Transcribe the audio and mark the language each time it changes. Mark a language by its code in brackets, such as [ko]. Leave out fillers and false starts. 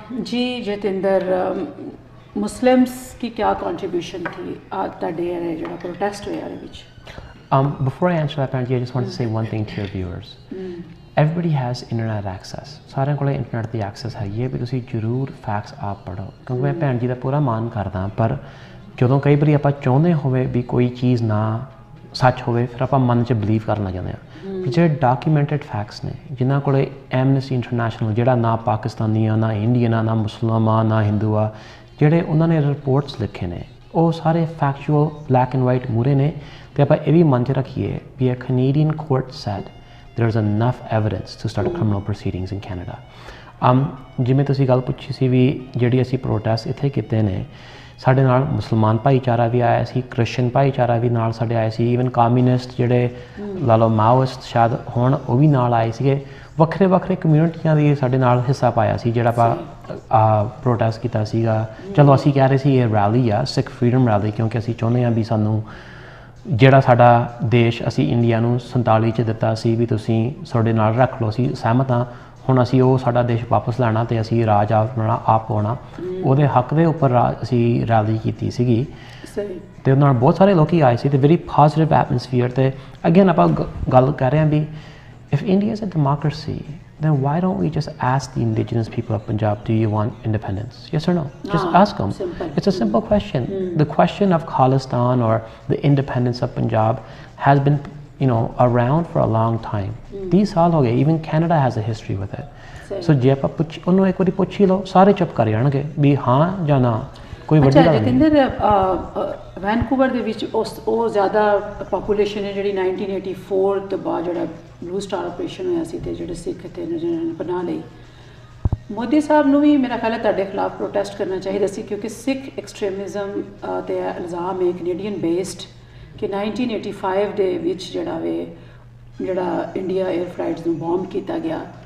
[hi] जी Jitendra, Muslims की क्या contribution थी [pa] ਤੁਹਾਡੇ ਜਿਹੜਾ ਪ੍ਰੋਟੈਸਟ ਹੋਇਆ ਉਹਦੇ ਵਿੱਚ? [en] Before I answer that, Panji, I just wanted to say one thing to your viewers. Everybody has internet access. [pa] ਸਾਰਿਆਂ ਕੋਲ ਇੰਟਰਨੈਟ ਦੀ ਐਕਸੈਸ ਹੈਗੀ ਹੈ, ਵੀ ਤੁਸੀਂ ਜ਼ਰੂਰ ਫੈਕਟਸ ਆਪ ਪੜ੍ਹੋ, ਕਿਉਂਕਿ ਮੈਂ ਭੈਣ ਜੀ ਦਾ ਪੂਰਾ ਮਾਣ ਕਰਦਾ, ਪਰ ਜਦੋਂ ਕਈ ਵਾਰੀ ਆਪਾਂ ਚਾਹੁੰਦੇ ਹੋਵੇ ਵੀ ਕੋਈ ਚੀਜ਼ ਨਾ ਸੱਚ ਹੋਵੇ, ਫਿਰ ਆਪਾਂ ਮਨ 'ਚ ਬਲੀਵ ਕਰਨਾ ਚਾਹੁੰਦੇ ਹਾਂ। ਜਿਹੜੇ ਡਾਕੂਮੈਂਟਡ ਫੈਕਟਸ ਨੇ, ਜਿਨ੍ਹਾਂ ਕੋਲ ਐਮਨੈਸਟੀ ਇੰਟਰਨੈਸ਼ਨਲ, ਜਿਹੜਾ ਨਾ ਪਾਕਿਸਤਾਨੀ ਆ, ਨਾ ਇੰਡੀਅਨ ਆ, ਨਾ ਮੁਸਲਮਾਨ, ਨਾ ਹਿੰਦੂ ਆ, ਜਿਹੜੇ ਉਹਨਾਂ ਨੇ ਰਿਪੋਰਟਸ ਲਿਖੇ ਨੇ, ਉਹ ਸਾਰੇ ਫੈਕਚੁਅਲ ਬਲੈਕ ਐਂਡ ਵਾਈਟ ਮੂਹਰੇ ਨੇ। ਤੇ ਆਪਾਂ ਇਹ ਵੀ ਮਨ 'ਚ ਰੱਖੀਏ ਵੀ [en] a Canadian court said there is enough evidence to start criminal proceedings in Canada. [pa] ਜਿਵੇਂ ਤੁਸੀਂ ਗੱਲ ਪੁੱਛੀ ਸੀ ਵੀ ਜਿਹੜੀ ਅਸੀਂ ਪ੍ਰੋਟੈਸਟ ਇੱਥੇ ਕੀਤੇ ਨੇ, ਸਾਡੇ ਨਾਲ ਮੁਸਲਮਾਨ ਭਾਈਚਾਰਾ ਵੀ ਆਇਆ ਸੀ, ਕ੍ਰਿਸਚਨ ਭਾਈਚਾਰਾ ਵੀ ਨਾਲ ਸਾਡੇ ਆਏ ਸੀ, ਈਵਨ ਕਮਿਊਨਿਸਟ ਜਿਹੜੇ ਲਾ ਲਓ ਮਾਓਇਸਟ ਸ਼ਾਇਦ ਹੁਣ ਉਹ ਵੀ ਨਾਲ ਆਏ ਸੀਗੇ। ਵੱਖਰੇ ਵੱਖਰੇ ਕਮਿਊਨਿਟੀਆਂ ਦੀ ਸਾਡੇ ਨਾਲ ਹਿੱਸਾ ਪਾਇਆ ਸੀ ਜਿਹੜਾ ਆਪਾਂ ਪ੍ਰੋਟੈਸਟ ਕੀਤਾ ਸੀਗਾ। ਚਲੋ ਅਸੀਂ ਕਹਿ ਰਹੇ ਸੀ ਇਹ ਰੈਲੀ ਆ, ਸਿੱਖ ਫਰੀडम ਰੈਲੀ, ਕਿਉਂਕਿ ਅਸੀਂ ਚਾਹੁੰਦੇ ਹਾਂ ਵੀ ਸਾਨੂੰ ਜਿਹੜਾ ਸਾਡਾ ਦੇਸ਼ ਅਸੀਂ ਇੰਡੀਆ ਨੂੰ 47 'ਚ ਦਿੱਤਾ ਸੀ ਵੀ ਤੁਸੀਂ ਸਾਡੇ ਨਾਲ ਰੱਖ ਲਓ, ਅਸੀਂ ਸਹਿਮਤ ਹਾਂ। ਹੁਣ ਅਸੀਂ ਉਹ ਸਾਡਾ ਦੇਸ਼ ਵਾਪਸ ਲੈਣਾ ਅਤੇ ਅਸੀਂ ਰਾਜ ਆਪਣਾ ਆਪ ਪਾਉਣਾ, ਉਹਦੇ ਹੱਕ ਦੇ ਉੱਪਰ ਅਸੀਂ ਰੈਲੀ ਕੀਤੀ ਸੀਗੀ। ਅਤੇ ਉਹਦੇ ਨਾਲ ਬਹੁਤ ਸਾਰੇ ਲੋਕ ਆਏ ਸੀ ਅਤੇ ਵੈਰੀ ਪੋਜ਼ੀਟਿਵ ਐਟਮੋਸਫੀਅਰ। ਅਤੇ ਅਗੇਨ ਆਪਾਂ ਗੱਲ ਕਰ ਰਹੇ ਹਾਂ ਵੀ [en] if India is a democracy, then why don't we just ask the indigenous people of Punjab, do you want independence? Yes or no? Just ask them. Simple. It's a simple question. The question of Khalistan or the independence of Punjab has been, you know, around for a long time. [pa] 30 ਸਾਲ ਹੋ ਗਏ, [en] even Canada has a history with it. [pa] So ਜੇ ਆਪਾਂ ਉਹਨੂੰ ਇੱਕ ਵਾਰੀ ਪੁੱਛ ਹੀ ਲਓ, ਸਾਰੇ ਚੁੱਪ ਕਰ ਜਾਣਗੇ ਵੀ ਹਾਂ ਜਾਂ ਨਾ, ਕੋਈ ਵੱਡੀ ਗੱਲ ਨਹੀਂ। ਜਿਤੇਂਦਰ, ਵੈਨਕੂਵਰ ਦੇ ਵਿੱਚ ਉਹ ਜ਼ਿਆਦਾ ਪਾਪੂਲੇਸ਼ਨ ਹੈ ਜਿਹੜੀ 1984 ਤੋਂ ਬਾਅਦ ਜਿਹੜਾ ਬਲੂ ਸਟਾਰ ਆਪਰੇਸ਼ਨ ਹੋਇਆ ਸੀ, ਅਤੇ ਜਿਹੜੇ ਸਿੱਖ ਇੱਥੇ ਜਿਹਨਾਂ ਨੇ ਪਨਾਹ ਲਈ, ਮੋਦੀ ਸਾਹਿਬ ਨੂੰ ਵੀ ਮੇਰਾ ਖਿਆਲ ਹੈ ਤੁਹਾਡੇ ਖਿਲਾਫ ਪ੍ਰੋਟੈਸਟ ਕਰਨਾ ਚਾਹੀਦਾ ਸੀ, ਕਿਉਂਕਿ ਸਿੱਖ ਐਕਸਟ੍ਰੀਮਿਜ਼ਮ 'ਤੇ ਇਲਜ਼ਾਮ ਹੈ ਕੈਨੇਡੀਅਨ ਬੇਸਡ ਕਿ 1985 ਦੇ ਵਿੱਚ ਜਿਹੜਾ ਇੰਡੀਆ 에ਅਰ ਫਲਾਈਟਸ ਨੂੰ ਬੌਂਬ ਕੀਤਾ ਗਿਆ,